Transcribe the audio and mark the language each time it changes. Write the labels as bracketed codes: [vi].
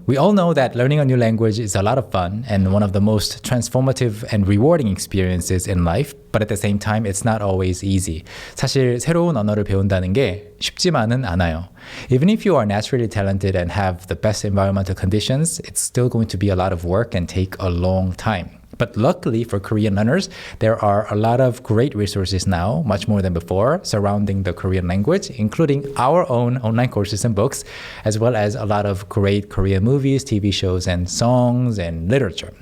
[en] We all know that learning a new language is a lot of fun and one of the most transformative and rewarding experiences in life, but at the same time, it's not always easy. [ko] 사실 새로운 언어를 배운다는 게 쉽지만은 않아요. [en] Even if you are naturally talented and have the best environmental conditions, it's still going to be a lot of work and take a long time. But luckily for Korean learners, there are a lot of great resources now, much more than before, surrounding the Korean language, including our own online courses and books, as well as a lot of great Korean movies, TV shows, and songs and literature.